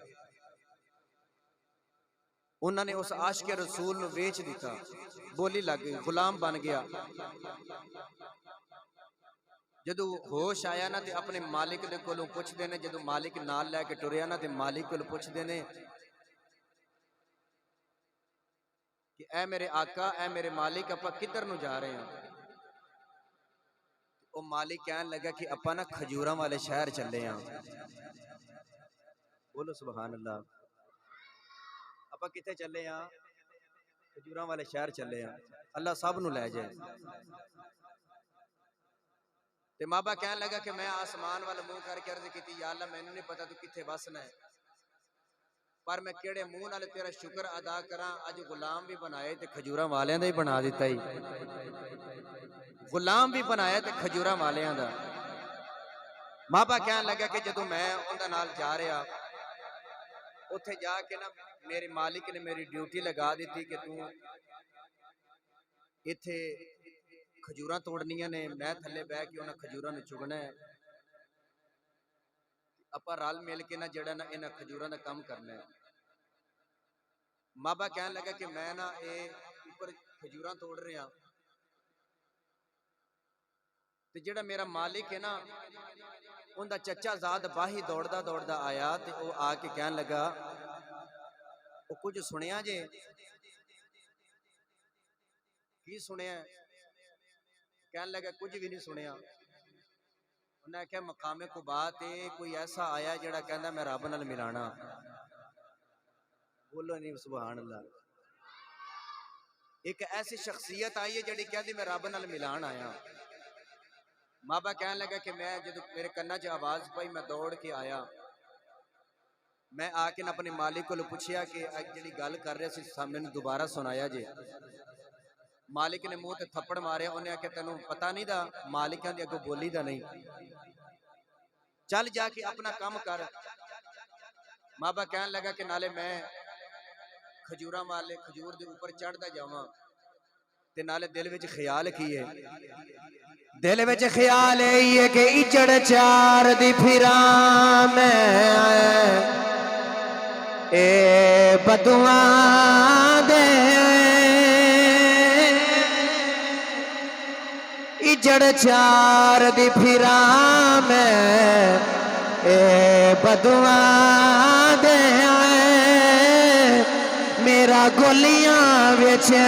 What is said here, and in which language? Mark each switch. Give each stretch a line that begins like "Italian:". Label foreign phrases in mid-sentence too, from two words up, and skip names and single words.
Punjabi: انہوں نے اس عاشق رسول نو ویچ دیتا. بولی لگ گئی غلام بن گیا. جدو ہوش آیا نا تے اپنے مالک دے کولوں پوچھ دینے. جدو مالک نال لے کے ٹریا نا تے مالک کولوں پوچھ دینے کہ اے میرے آقا اے میرے مالک اپا کدھر نو جا رہے ہیں. وہ مالک کہنے لگا کہ اپا نا کھجوراں والے شہر چلے ہیں. بولو
Arabic: سبحان اللہ.
Punjabi: اپا کتے چلے ہیں؟ کھجوراں والے شہر چلے ہیں. اللہ سب نو لے جائے. تے مابا کہنے لگا کہ میں آسمان والا منہ کر کے عرض کیتی یا اللہ میں نہیں پتا تو کتے وسنا ہے پر میں کیڑے منہ نال تیرا شکر ادا کراں. اج غلام بھی بنائے تے کھجوراں والیاں دا ہی بنا دیتا ہی. غلام بھی بنایا تے کھجوراں والیاں دا. مابا کہنے لگا کہ جدوں میں اوندا نال جا رہا اوتھے جا کے نا میرے مالک نے میری ڈیوٹی لگا دیتی کہ تو ایتھے کھجوراں توڑنیاں نے. میں تھلے بیٹھ کے انہاں کھجوراں نو چگنا ہے. اپا رل مل کے نا جڑا نا انہاں کھجوراں دا کام کرنا ہے. مابا کہنے لگا کہ میں نا اے اوپر کھجوراں توڑ رہا تے جڑا میرا مالک ہے نا ان دا چچا زاد باہی دوڑدا دوڑدا آیا تے او آ کے کہنے لگا او کچھ سنیا جے؟ کی سنیا؟ کہنے لگا کچھ بھی نہیں سنیا. انہوں نے کہا مقام قبا تے کوئی ایسا آیا جڑا کہندا میں رب نال ملانا. بولو نہیں
Arabic: سبحان اللہ.
Punjabi: ایک ایسی شخصیت آئی ہے جڑی کہندی میں رب نال ملان آیا. مابا کہنے لگا کہ میں جدو میرے کنا چ آواز پئی میں دوڑ کے آیا. میں آ کے اپنے مالک کو پوچھیا کہ جڑی گل کر رہے سی سامنے دوبارہ سنایا جے. مالک نے منہ تے تھپڑ ماریا. انہیں آخیا تینوں پتہ نہیں دا مالکاں دی اگوں بولی دا نہیں چل جا کے اپنا کام کر. مابا کہنے لگا کہ نالے میں کھجوراں والے کھجور دے اوپر چڑھدا جاواں تے نالے دل وچ خیال کیے. دل وچ خیال ہے کہ اجڑ چار دی پھراں میں اے بدواں دے اجڑ چار دی پھراں میں اے بدواں دے میرا گلیاں وچ